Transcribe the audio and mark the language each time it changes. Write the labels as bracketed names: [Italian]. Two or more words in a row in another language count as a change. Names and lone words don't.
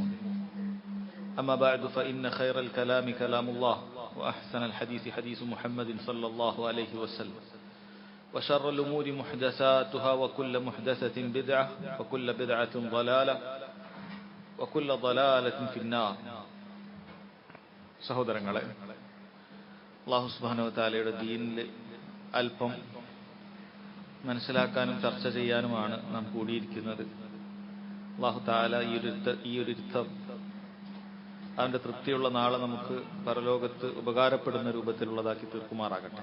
[Arabic] أما بعد فإن خير الكلام كلام الله وأحسن الحديث حديث محمد صلى الله عليه وسلم وشر الأمور محدثاتها وكل محدثة بدعة وكل بدعة ضلالة وكل ضلالة في النار. [Malayalam] സഹോദരങ്ങളെ, അല്ലാഹു [Arabic] سبحانه وتعالى [Malayalam] ദീനിൽ അല്പം മനസ്സിലാക്കാനും ചർച്ച ചെയ്യാനുമാണ് നാം കൂടിയിരിക്കുന്നത്. [Arabic] الله تعالى [Malayalam] ഈ ഒരു ഇരുത്തം അവന്റെ തൃപ്തിയുള്ള നാളെ നമുക്ക് പരലോകത്ത് ഉപകാരപ്പെടുന്ന രൂപത്തിലുള്ളതാക്കി തീർക്കുമാറാകട്ടെ.